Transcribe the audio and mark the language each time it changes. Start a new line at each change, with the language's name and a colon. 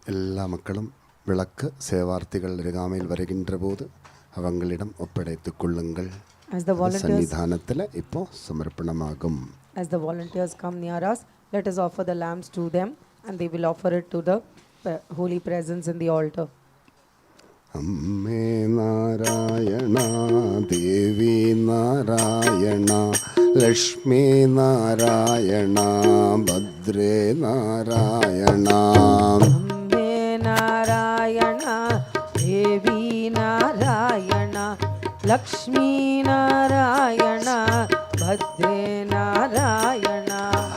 Tamil: எல்லா மக்களும் விளக்கு சேவார்த்திகள் அருகாமையில் வருகின்ற போது அவங்களிடம் ஒப்படைத்துக் கொள்ளுங்கள். சன்னிதானத்தில் இப்போ சமர்ப்பணமாகும்.
English: As the volunteers come near us, let us offer the lamps to them and they will offer it to the holy presence in the altar.
Malayalam: അമ്മേ നാരായണ ദേവി നാരായണ ലക്ഷ്മി നാരായണ ഭദ്രേ നാരായണ അമ്മേ നാരായണ ദേവി നാരായണ ലക്ഷ്മി നാരായണ ഭദ്രേ നാരായണ